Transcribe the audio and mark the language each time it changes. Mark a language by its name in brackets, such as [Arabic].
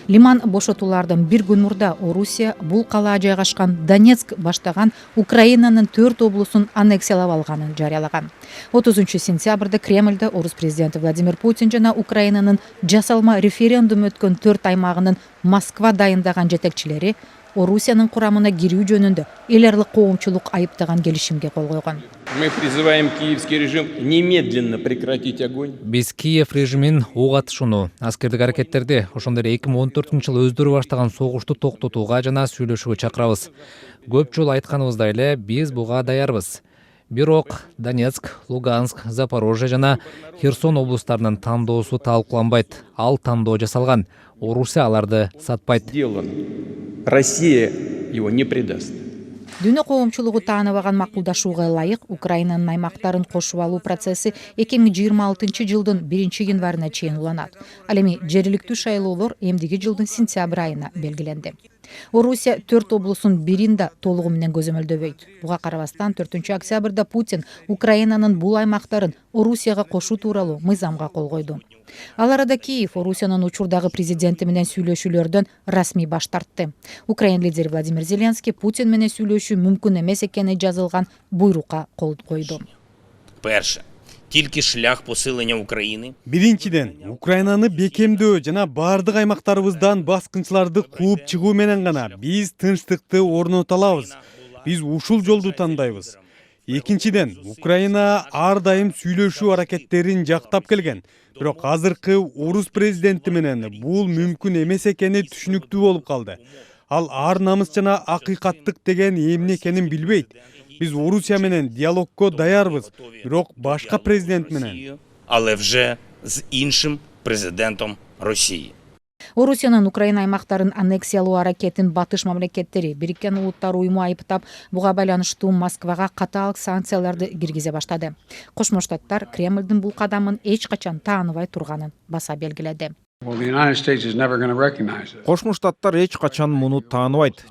[Kyrgyz] Лиман бошотуулардан бир күн мурда Орусия бул калаа жайгашкан Донецк баштаган Украинанын 4 облусун аннексиялап алганын жарыялаган. 30 сентябрда Кремльде орус президенти Владимир Путин жана Украинанын жасалма референдум өткөн 4 аймагынын Москва дайындаган жетекчилери Орусиянын курамына кирүү жөнүндө эл аралык коомчулук айыптаган келишимге кол койгон. [Russian] Мы призываем киевский режим немедленно прекратить огонь. [Kyrgyz] Биз Киев режимин ок атышууну, аскердик аракеттерди, ошондой 2014-жылы өздөрү баштаган согушту токтотууга жана сүйлөшүүгө чакырабыз. Көп жолу айтканыбыздай эле биз буга даярбыз. Бирок Донецк, Луганск, Запорожье жана Херсон облустарынын тандоосу талкууланбайт. Ал тандоо жасалган. Орусия аларды сатпайт. [Russian] Россия его не предаст. [Kyrgyz] Дүйнө коомчулугу тааныбаган макулдашууга ылайык Украинанын аймактарын кошуп алуу процесси 2026-жылдын 1-январына чейин уланат. Ал эми жергиликтүү шайлоолор эмдиги жылдын сентябрь айына белгиленди. Орусия 4 облусун бирин да толугу менен көзөмөлдөбөйт. Буга карабастан 4 октябрда Путин Украинанын бул аймактарын Орусияга кошуу тууралуу мыйзамга кол койду. Ал арада Киев Орусиянын учурдагы президенти менен сүйлөшүүлөрдөн расмий баш тартты. Украин лидери Владимир Зеленский Путин менен сүйлөшүү мүмкүн эмес экени жазылган буйрукка кол койду. [Ukrainian] Перше, тільки шлях посилення України. [Kyrgyz] Биринчиден, Украинаны бекемдөө жана бардык аймактарыбыздан баскынчыларды кууп чыгуу менен гана биз тынчтыкты орното алабыз. Биз ушул жолду тандайбыз. Экинчиден, Украина ар дайым сүйлөшүү аракеттерин жактап келген. Бирок азыркы орус президенти менен бул мүмкүн эмес экени түшүнүктүү болуп калды. Ал ар намыс жана акыйкаттык деген эмне экенин билбейт. Биз Орусия менен диалогко даярбыз, бирок башка президент менен. [Ukrainian] Але вже з іншим президентом Росії. [Kyrgyz] Орусиянын Украина аймактарын аннексиялоо аракетин батыш мамлекеттери Бириккен Улуттар уюму айыптап, буга байланыштуу Москвага катаал санкцияларды киргизе баштады. Кошмо Штаттар Кремлдин бул кадамын эч качан тааныбай турганын баса белгиледи. Кошмо Штаттар эч качан муну тааныбайт.